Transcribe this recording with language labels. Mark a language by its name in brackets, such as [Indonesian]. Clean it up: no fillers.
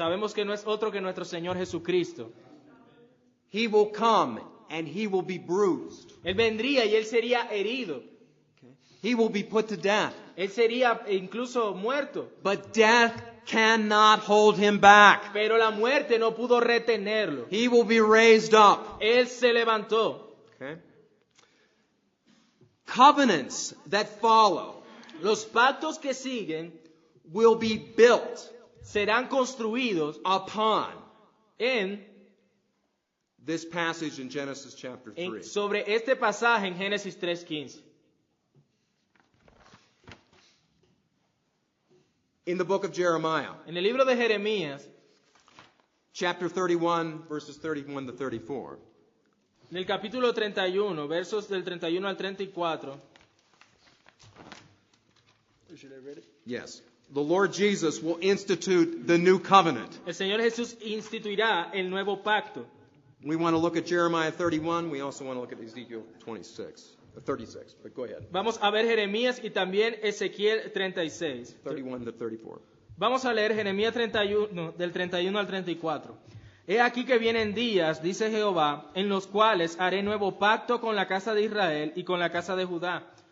[Spanish] sabemos que no es otro que nuestro Señor Jesucristo. [English] He will come and he will be bruised. [Spanish] Él vendría y él sería herido. [English] He will be put to death. [Spanish] Él sería incluso muerto. [English] But death cannot hold him back. [Spanish] Pero la muerte no pudo retenerlo. [English] He will be raised up. [Spanish] Él se levantó. [English] Okay? Covenants that follow [Spanish] Los pactos que siguen [English] will be built [Spanish] serán construidos [English] upon [Spanish] en [English] this passage in Genesis chapter 3. [Spanish] sobre este pasaje en Génesis 3:15. [English] In the book of Jeremiah, [Spanish] En el libro de Jeremías, [English] chapter 31, verses 31 to 34. [Spanish] en el capítulo 31, versos del 31 al 34. [English] Yes. The Lord Jesus will institute the new covenant. [Spanish] El Señor Jesús instituirá el nuevo pacto. [English] We want to look at Jeremiah 31. We also want to look at Ezekiel 36. But go ahead. [Spanish] Vamos a ver Jeremías y también Ezequiel 36. [English] 31 to 34. [Spanish] Vamos a leer Jeremías 31, del 31 al 34. He aquí que vienen días, dice Jehová, en los cuales haré nuevo pacto con la casa de Israel y con la casa de Judá.